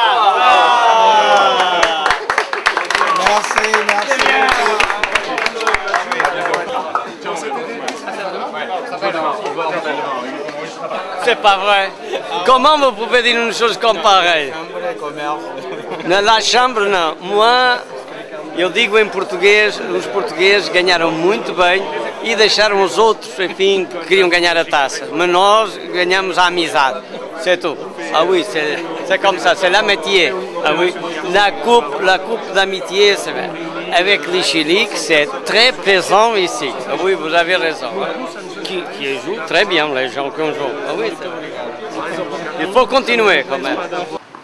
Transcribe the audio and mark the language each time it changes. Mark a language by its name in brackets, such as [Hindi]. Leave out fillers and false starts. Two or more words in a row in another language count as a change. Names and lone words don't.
[French] Merci. C'est c'est pas vrai. Comment vous pouvez dire une chose comme pareille? Na Chambre, [Portuguese] não. Moi, eu digo em português, os portugueses ganharam muito bem e deixaram os outros, enfim, que queriam ganhar a taça. Mas nós ganhamos a amizade. [French] C'est tout. Ah oui, c'est comme ça, c'est l'amitié. Ah oui, la coupe d'amitié, avec les Chili, c'est très présent ici. Ah oui, vous avez raison. Qui jouent très bien, les gens qu'on joue. Ah oui, il faut continuer quand même.